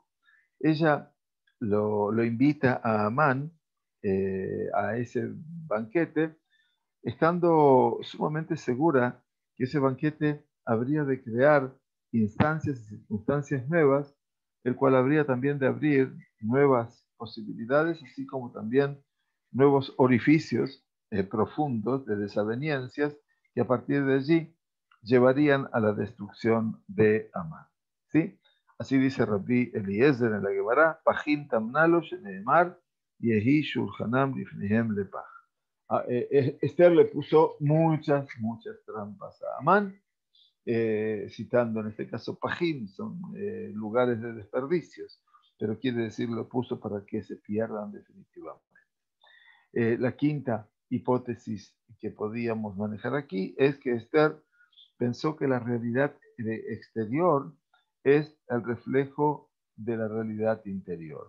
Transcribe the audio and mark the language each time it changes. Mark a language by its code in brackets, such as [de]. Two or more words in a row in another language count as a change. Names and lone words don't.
[es] Ella lo invita a Amán a ese banquete, estando sumamente segura que ese banquete habría de crear instancias y circunstancias nuevas, el cual habría también de abrir nuevas posibilidades, así como también nuevos orificios profundos de desavenencias que a partir de allí llevarían a la destrucción de Amán. ¿Sí? Así dice Rabbi Eliezer en la Gemara, [he] פחים טמנה לו שנאמר יהי שלחנם לפניהם לפח. [es] Esther le puso muchas trampas a Amán, citando en este caso Pajim, son lugares de desperdicios, pero quiere decir lo puso para que se pierdan definitivamente. La quinta hipótesis que podíamos manejar aquí es que Esther pensó que la realidad exterior es el reflejo de la realidad interior.